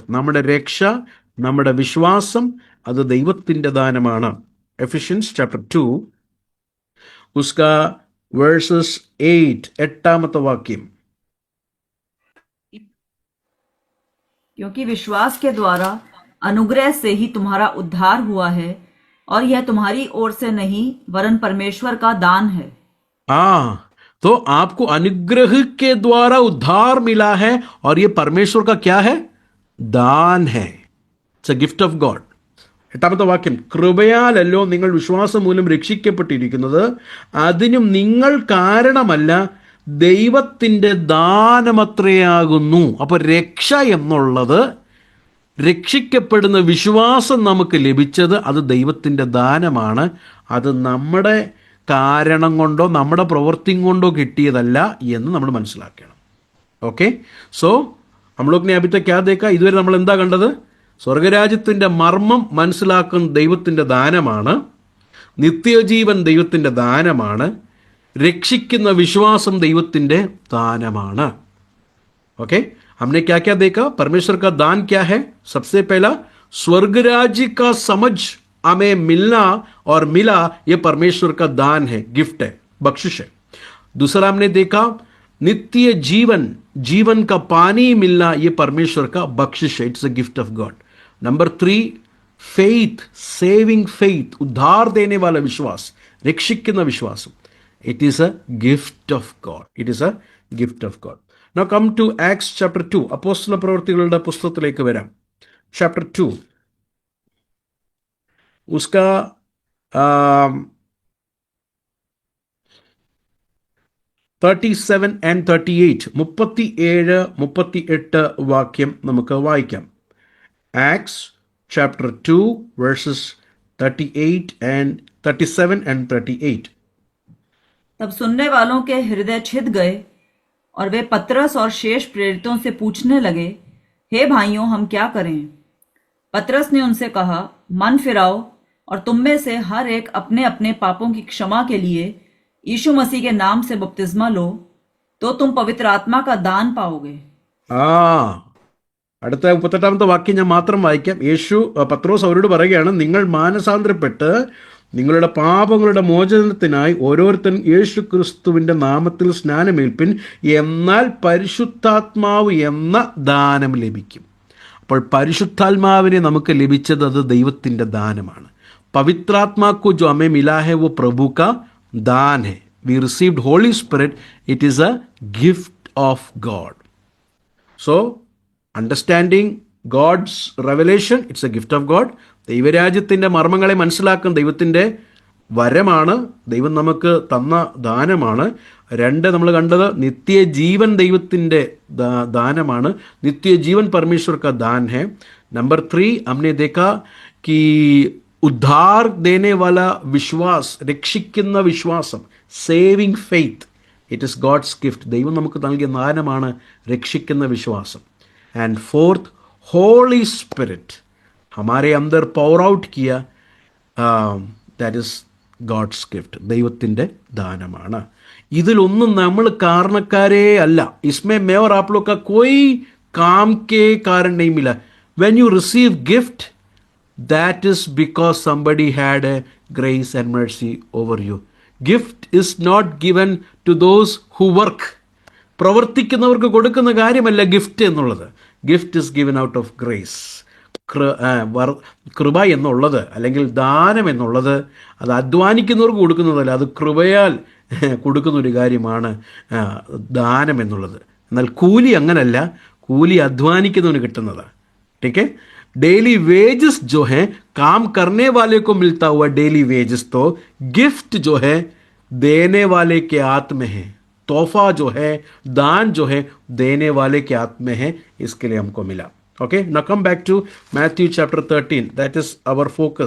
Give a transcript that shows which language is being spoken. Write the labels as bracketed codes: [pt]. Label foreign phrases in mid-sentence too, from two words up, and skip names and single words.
[ml] നമ്മുടെ രക്ഷ, നമ്മുടെ വിശ്വാസം അത് ദൈവത്തിൻ്റെ ദാനമാണ്. [en] Ephesians chapter 2 उसका verses 8 वाक्യം. [hi] क्योंकि विश्वास के द्वारा अनुग्रह से ही तुम्हारा उद्धार हुआ है और यह तुम्हारी ओर से नहीं वरन परमेश्वर का दान है. तो आपको अनुग्रह के द्वारा उद्धार मिला है और ये परमेश्वर का क्या है? दान है. [en] It's a gift of God. [ml] 8 വാക്യം, കൃപയാലല്ലോ നിങ്ങൾ വിശ്വാസം മൂലം രക്ഷിക്കപ്പെട്ടിരിക്കുന്നത്, അതിനും നിങ്ങൾ കാരണമല്ല, ദൈവത്തിൻ്റെ ദാനമത്രയാകുന്നു. അപ്പോൾ രക്ഷ എന്നുള്ളത്, രക്ഷിക്കപ്പെടുന്ന വിശ്വാസം നമുക്ക് ലഭിച്ചത് അത് ദൈവത്തിൻ്റെ ദാനമാണ്. അത് നമ്മുടെ കാരണം കൊണ്ടോ നമ്മുടെ പ്രവൃത്തി കൊണ്ടോ കിട്ടിയതല്ല എന്ന് നമ്മൾ മനസ്സിലാക്കണം. [en] Okay, so [hi] हम लोग ने अभी तक क्या देखा? [ml] ഇതുവരെ നമ്മൾ എന്താ കണ്ടത്? സ്വർഗരാജ്യത്തിൻ്റെ മർമ്മം മനസ്സിലാക്കുന്ന ദൈവത്തിൻ്റെ ദാനമാണ്, നിത്യജീവൻ ദൈവത്തിൻ്റെ ദാനമാണ്, രക്ഷിക്കുന്ന വിശ്വാസം ദൈവത്തിൻ്റെ ദാനമാണ്. [hi] ओके, हमने क्या क्या देखा? परमेश्वर का दान क्या है? सबसे पहला स्वर्ग राज्य का समझ हमें मिलना और मिला, ये परमेश्वर का दान है, गिफ्ट है, बख्शिश है. दूसरा हमने देखा नित्य जीवन, जीवन का पानी मिलना, ये परमेश्वर का बख्शिश है, [en] It's a gift of God. Number 3 faith, saving faith, [hi] उद्धार देने वाला विश्वास, [ml] രക്ഷിക്കുന്ന വിശ്വാസം, [en] It is a gift of God, it is a gift of God. Now come to Acts chapter 2. [ml] അപ്പോസ്തല പ്രവൃത്തികളുടെ പുസ്തകത്തിലേക്ക് വരാം. Chapter 2. उसका 37 and 38, 37-38 വാക്യം നമുക്ക് വായിക്കാം. [en] Acts chapter 2 verses 37 and 38. [hi] तब सुनने वालों के हृदय छिद गए और वे पतरस और शेष प्रेरितों से पूछने लगे, हे भाइयों, हम क्या करें? पतरस ने उनसे कहा, मन फिराओ और तुम में से हर एक अपने अपने पापों की क्षमा के लिए यीशु मसीह के नाम से बपतिस्मा लो, तो तुम पवित्र आत्मा का दान पाओगे. [ml] അടുത്ത 38 വാക്യം ഞാൻ മാത്രം വായിക്കാം. പത്രോസ് അവരോട് പറയുകയാണ്, നിങ്ങൾ മാനസാന്തരപ്പെട്ട് നിങ്ങളുടെ പാപങ്ങളുടെ മോചനത്തിനായി ഓരോരുത്തരും യേശു ക്രിസ്തുവിൻ്റെ നാമത്തിൽ സ്നാനമേൽപ്പിൻ, എന്നാൽ പരിശുദ്ധാത്മാവ് എന്ന ദാനം ലഭിക്കും. അപ്പോൾ പരിശുദ്ധാത്മാവിനെ നമുക്ക് ലഭിച്ചത് അത് ദൈവത്തിൻ്റെ ദാനമാണ്. [hi] പവിത്രാത്മാ को जो हमें मिला है वो प्रभु का दान है. [en] We received Holy Spirit, it is a gift of God. So understanding God's revelation, it's a gift of God. [ml] ദൈവരാജ്യത്തിൻ്റെ മർമ്മങ്ങളെ മനസ്സിലാക്കുന്ന ദൈവത്തിൻ്റെ വരമാണ്, ദൈവം നമുക്ക് തന്ന ദാനമാണ്. 2 നമ്മൾ കണ്ടത് നിത്യജീവൻ ദൈവത്തിൻ്റെ ദാനമാണ്, നിത്യജീവൻ [hi] परमेश्वर का दान है. नंबर 3 हमने देखा कि उद्धार देने वाला विश्वास, [ml] രക്ഷിക്കുന്ന വിശ്വാസം, [en] Saving faith, it is God's gift, [ml] ദൈവം നമുക്ക് നൽകിയ ദാനമാണ് രക്ഷിക്കുന്ന വിശ്വാസം. [en] And 4th Holy Spirit [hi] हमारे अंदर [en] pour out किया, that is God's gift, [ml] ദൈവത്തിൻ്റെ ദാനമാണ്. ഇതിലൊന്നും നമ്മൾ കാരണക്കാരേ അല്ല. [hi] इसमें मैं और आप लोग का कोई काम के कारण नहीं मिला. [en] when you receive gift, that is because somebody had a grace and mercy over you. Gift is not given to those who work. [ml] പ്രവർത്തിക്കുന്നവർക്ക് കൊടുക്കുന്ന കാര്യമല്ല ഗിഫ്റ്റ് എന്നുള്ളത്. [en] Gift is given out of grace. [ml] കൃപ എന്നുള്ളത് അല്ലെങ്കിൽ ദാനം എന്നുള്ളത് അത് അധ്വാനിക്കുന്നവർക്ക് കൊടുക്കുന്നതല്ല, അത് കൃപയാൽ കൊടുക്കുന്നൊരു കാര്യമാണ് ദാനം എന്നുള്ളത്. എന്നാൽ കൂലി അങ്ങനല്ല, കൂലി അധ്വാനിക്കുന്നവന് കിട്ടുന്നതാണ്. [hi] ठीक है, [en] daily wages [hi] जो है काम करने वाले को मिलता हुआ [en] daily wages, [hi] तो गिफ्ट जो है देने वाले के हाथ में है, तोहफा जो है, दान जो है देने वाले के हाथ में है, इसके लिए हमको मिला. [en] Okay, now come back to Matthew chapter 13, that is our focus.